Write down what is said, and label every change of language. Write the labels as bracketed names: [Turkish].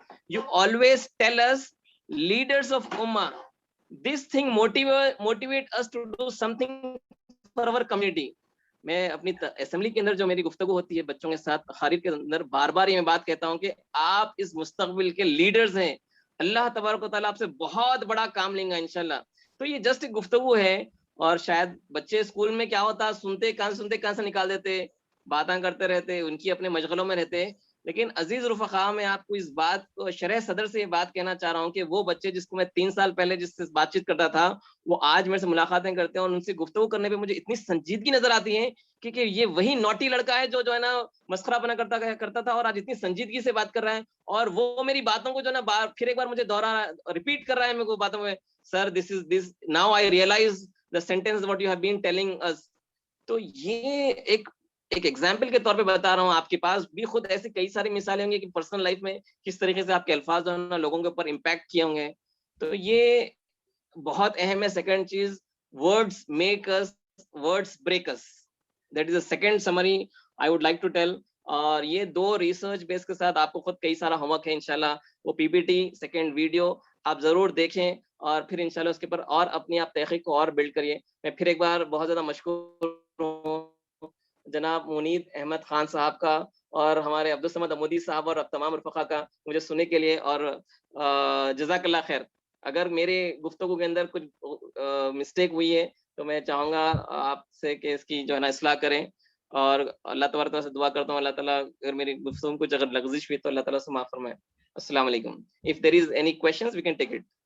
[English] You always tell us, leaders of ummah, this thing motivate us to do something for our community. [Urdu] میں اپنی assembly کے اندر جو میری گفتگو ہوتی ہے بچوں کے ساتھ، خارج کے اندر، بار بار یہ میں بات کہتا ہوں کہ آپ اس مستقبل کے لیڈرز ہیں. اللہ تبارک و تعالیٰ آپ سے بہت بڑا کام لیں گا انشاءاللہ. تو یہ جسٹ ایک گفتگو ہے، اور شاید بچے اسکول میں کیا ہوتا، سنتے کہاں سے نکال دیتے، باتیں کرتے رہتے، ان کی اپنے مشغلوں میں رہتے. لیکن عزیز رفقا، میں آپ کو اس بات کو شرح صدر سے یہ بات کہنا چاہ رہا ہوں کہ وہ بچے جس کو میں 3 سال پہلے جس سے بات چیت کرتا تھا، وہ آج میرے سے ملاقاتیں کرتے ہیں، اور ان سے گفتگو کرنے پہ مجھے اتنی سنجیدگی نظر آتی ہے کہ یہ وہی نوٹی لڑکا ہے جو ہے نا مسخرہ بنا کرتا تھا، اور آج اتنی سنجیدگی سے بات کر رہا ہے، اور وہ میری باتوں کو جو ہے نا پھر ایک بار مجھے ریپیٹ کر رہا ہے میرے کو باتوں میں. [English] Sir this now I realize the sentence what you have been telling us. [Urdu] تو یہ ایک ایگزامپل کے طور پہ بتا رہا ہوں. آپ کے پاس بھی خود ایسی کئی ساری مثالیں ہوں گی کہ پرسنل لائف میں کس طریقے سے آپ کے الفاظ جو ہے نا لوگوں کے اوپر امپیکٹ کیے ہوں گے. تو یہ بہت اہم ہے. سیکنڈ چیز، [English] words make us, words break us. That is the second summary I would like to tell. [Urdu] اور یہ 2 ریسرچ بیس کے ساتھ آپ کو خود کئی سارا ہوم ورک ہے انشاءاللہ. وہ پی پی ٹی سیکنڈ ویڈیو آپ ضرور دیکھیں، اور پھر انشاءاللہ اس کے اوپر اور اپنی آپ تحقیق کو اور بلڈ کریے. میں پھر ایک بار بہت زیادہ مشکور ہوں جناب منید احمد خان صاحب کا، اور ہمارے عبدالصمد عمودی صاحب، اور تمام رفقا کا مجھے سننے کے لیے. اور جزاک اللہ خیر. اگر میرے گفتگو کے اندر کچھ مسٹیک ہوئی ہے تو میں چاہوں گا آپ سے کہ اس کی جو ہے نا اصلاح کریں، اور اللہ تبارک سے دعا کرتا ہوں اللہ تعالیٰ اگر میری گفتگو کو اگر لغزش ہوئی تو اللہ تعالیٰ سے معاف فرمائے. السلام علیکم. [English] If there is any questions we can take it.